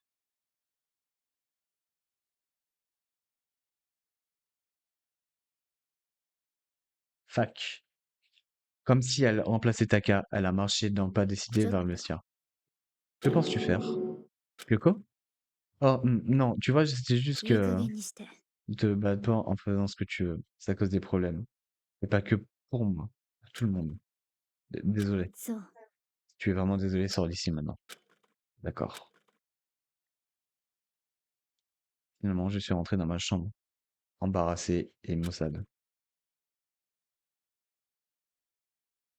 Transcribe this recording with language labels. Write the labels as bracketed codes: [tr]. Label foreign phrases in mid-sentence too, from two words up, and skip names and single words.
[fr] Fac. Comme si elle remplaçait Taka, elle a marché d'un pas décidé vers le vestiaire. Que penses-tu faire? Que quoi? Oh, non, tu vois, c'était juste [ja] いい加 [fr] que [ja] 減にして [fr] te bats pas en faisant ce que tu veux. Ça cause des problèmes. Et pas que pour moi. Pour tout le monde. Désolé. [ja] そう [fr] Tu es vraiment désolé, sors d'ici maintenant. D'accord. Finalement, je suis rentré dans ma chambre, embarrassé et maussade.